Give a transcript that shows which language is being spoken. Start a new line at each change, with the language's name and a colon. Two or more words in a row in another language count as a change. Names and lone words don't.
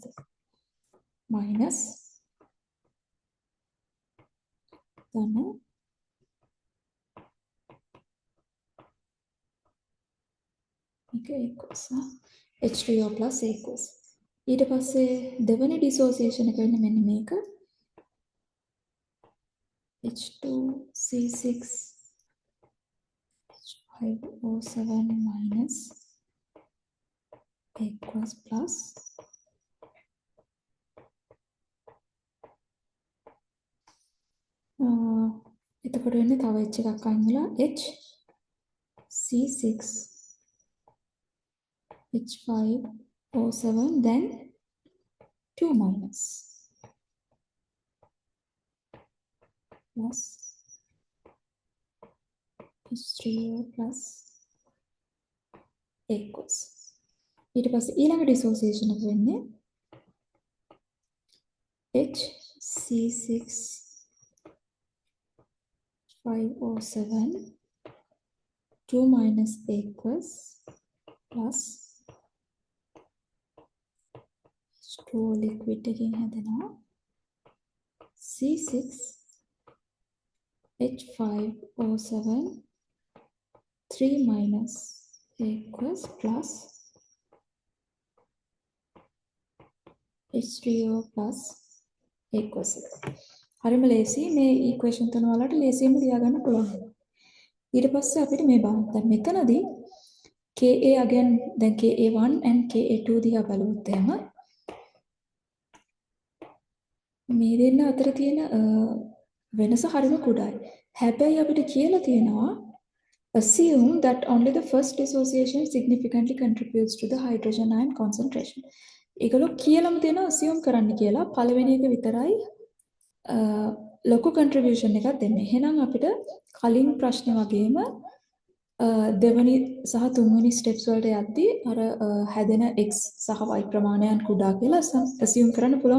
Sinhala: මයිනස් ධන එක
English: equals H3O plus equals
Sinhala: ඊට පස්සේ දෙවෙනි dissociation එක වෙන්නේ මෙන්න මේක
English: H2 C6 H5O7 minus equals plus
Sinhala: එතකොට වෙන්නේ තව H එකක් අයින් වෙලා H C6
English: H5O7 then 2 minus plus H3O plus equals
Sinhala: ඊට පස්සේ ඊළඟ dissociation එක වෙන්නේ
English: HC6 5O7 2 minus equals plus
Sinhala: H2 liquid එකකින් හැදෙනවා
English: C6 H5O7 3 minus equals plus H3O plus equals.
Sinhala: හරිම ලේසි මේ equation තුන වලට ලේසියෙන්ම ලියා ගන්න පුළුවන්. ඊට පස්සේ අපිට මේ බලන්න. දැන් මෙතනදී KA again දැන්
English: KA1 and KA2
Sinhala: දිහා බලුවොත් එහෙම මේ දෙන්න අතර තියෙන වෙනස හරිම කුඩායි. හැබැයි අපිට කියලා තියෙනවා
English: assume that only the first dissociation significantly contributes to the hydrogen ion concentration.
Sinhala: ඒගොල්ලෝ කියලාම තියෙනවා assume කරන්න කියලා පළවෙනි එක විතරයි ලොකු contribution එකක් දෙන්නේ. එහෙනම් අපිට කලින් ප්‍රශ්නේ වගේම දෙවනි සහ තුන්වෙනි ස්ටෙප්ස් වලට යද්දී අර හැදෙන x සහ y ප්‍රමාණයන් කුඩා කියලා assume කරන්න පුළුවන්.